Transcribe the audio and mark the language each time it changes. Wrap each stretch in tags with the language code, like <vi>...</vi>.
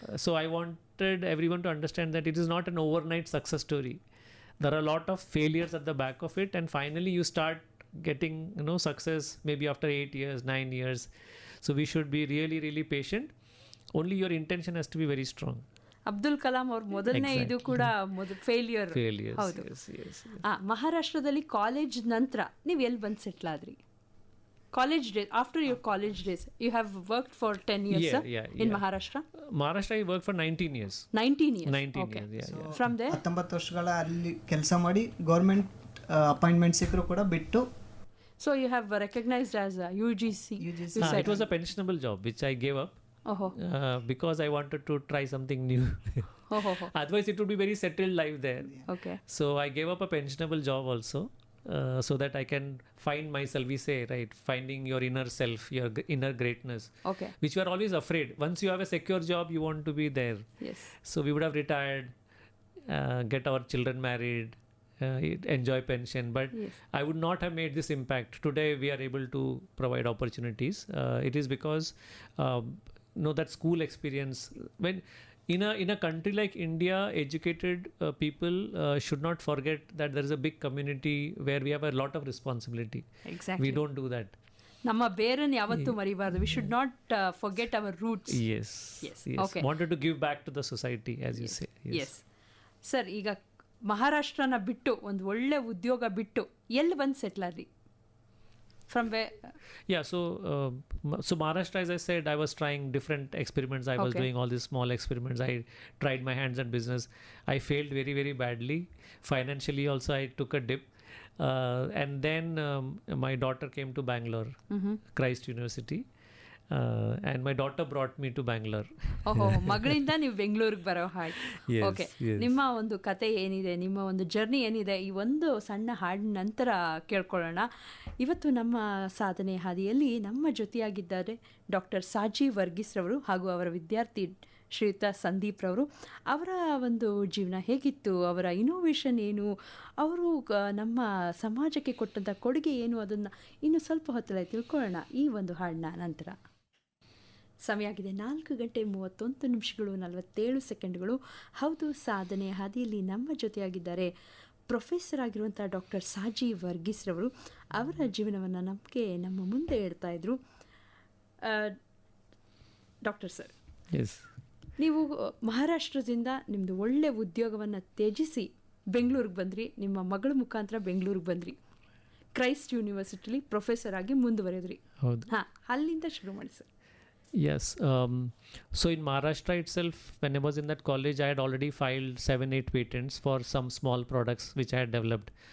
<en>So I wanted everyone to understand that it is not an overnight success story. There are a lot of failures at the back of it, and finally you start getting success maybe after 8 years, 9 years. So we should be really, really patient. Only your intention has to be very strong.</en> <kn>Abdul Kalam ಅವ್ರ ಮೊದಲನೇ ಇದು ಕೂಡ failure.</kn> <en>failures.</en> <kn>ಹೌದು.</kn> <en>Yes.</en> <kn>ಮಹಾರಾಷ್ಟ್ರದಲ್ಲಿ college ನಂತರ ನೀವು ಎಲ್ಲಿ ಬಂದು ಸೆಟ್ಲ್ ಆದ್ರಿ?</kn> <en>College days, after your college days you have worked for 10 years in Maharashtra? Maharashtra I worked for 19 years. 19 years. 19 Okay. years, yeah. From there</en> <kn>19 ವರ್ಷಗಳ ಅಲ್ಲಿ ಕೆಲಸ ಮಾಡಿ ಗೌರ್ಮೆಂಟ್ ಅಪಾಯಿಂಟ್ಮೆಂಟ್ ಸಿಕ್ಕರು ಕೂಡ ಬಿಟ್ಟು.</kn> <en>So you have recognized as a UGC. UGC. You said. It was a pensionable job which I gave up because I wanted to try something new. Otherwise it would be very settled life there. Okay. So I gave up a pensionable job also, so that I can find myself. We say, right, finding your inner self, your inner greatness, Okay. which you are always afraid. Once you have a secure job, you want to be there. Yes. So we would have retired, get our children married, enjoy pension, but Yes. I would not have made this impact. Today we are able to provide opportunities. It is because that school experience. When in a country like India, educated people should not forget that there is a big community where we have a lot of responsibility. Exactly. We don't do that.</en> <kn>ನಮ್ಮ ಬೇರನ್ನು ಯಾವತ್ತೂ ಮರಿಬಾರ್ದು.</kn> <en>We should not forget our roots. Yes. Yes. Yes. Okay. Wanted to give back to the society, as you say. Yes.</en> <kn>Sir, ಈಗ ಮಹಾರಾಷ್ಟ್ರನ ಬಿಟ್ಟು ಒಂದು ಒಳ್ಳೆ ಉದ್ಯೋಗ ಬಿಟ್ಟು ಎಲ್ಲಿ ಬಂದು ಸೆಟ್ಲ್ ಆದ್ರಿ?</kn> <en>From where? Yeah, so Maharashtra, as I said, I was trying different experiments. I was Okay. doing all these small experiments. I tried my hands on business. I failed very, very badly. Financially also, I took a dip. And then my daughter came to Bangalore, Christ University. And my daughter brought me to Bangalore.</en> <kn>ಓಹೋ, ಮಗಳಿಂದ ನೀವು ಬೆಂಗಳೂರಿಗೆ ಬರೋ ಹಾಡು.</kn> <en>Yes, okay. yes.</en> <kn>ನಿಮ್ಮ ಒಂದು ಕತೆ ಏನಿದೆ, ನಿಮ್ಮ ಒಂದು ಜರ್ನಿ ಏನಿದೆ, ಈ ಒಂದು ಸಣ್ಣ ಹಾಡಿನ ನಂತರ ಕೇಳ್ಕೊಳ್ಳೋಣ. ಇವತ್ತು ನಮ್ಮ ಸಾಧನೆ ಹಾದಿಯಲ್ಲಿ ನಮ್ಮ ಜೊತೆಯಾಗಿದ್ದಾರೆ ಡಾಕ್ಟರ್ ಸಾಜಿ ವರ್ಗೀಸ್ರವರು ಹಾಗೂ ಅವರ ವಿದ್ಯಾರ್ಥಿ ಶ್ರೀಯುತ ಸಂದೀಪ್ ರವರು. ಅವರ ಒಂದು ಜೀವನ ಹೇಗಿತ್ತು, ಅವರ ಇನೋವೇಷನ್ ಏನು, ಅವರು ನಮ್ಮ ಸಮಾಜಕ್ಕೆ ಕೊಟ್ಟಂಥ ಕೊಡುಗೆ ಏನು, ಅದನ್ನು ಇನ್ನು ಸ್ವಲ್ಪ ಹೊತ್ತಲ್ಲಿ ತಿಳ್ಕೊಳ್ಳೋಣ ಈ ಒಂದು ಹಾಡಿನ ನಂತರ. ಸಮಯ ಆಗಿದೆ 4:31 ಹೌದು, ಸಾಧನೆಯ ಹಾದಿಯಲ್ಲಿ ನಮ್ಮ ಜೊತೆಯಾಗಿದ್ದಾರೆ ಪ್ರೊಫೆಸರ್ ಆಗಿರುವಂಥ ಡಾಕ್ಟರ್ ಸಾಜಿ ವರ್ಗೀಸ್ರವರು. ಅವರ ಜೀವನವನ್ನು ನಮ್ಮ ಮುಂದೆ ಇಡ್ತಾ ಇದ್ರು. ಡಾಕ್ಟರ್ ಸರ್, ನೀವು ಮಹಾರಾಷ್ಟ್ರದಿಂದ ನಿಮ್ಮದು ಒಳ್ಳೆ ಉದ್ಯೋಗವನ್ನು ತ್ಯಜಿಸಿ ಬೆಂಗಳೂರಿಗೆ ಬಂದ್ರಿ. ನಿಮ್ಮ ಮಗಳ ಮುಖಾಂತರ ಬೆಂಗಳೂರಿಗೆ ಬಂದ್ರಿ. ಕ್ರೈಸ್ಟ್ ಯೂನಿವರ್ಸಿಟಿಲಿ ಪ್ರೊಫೆಸರ್ ಆಗಿ ಮುಂದುವರೆದ್ರಿ. ಹಾಂ, ಅಲ್ಲಿಂದ ಶುರು ಮಾಡಿ sir.</kn> <en>Yes. So in Maharashtra itself, when I was in that college, I had already filed 7-8 patents for some small products which I had developed.</en>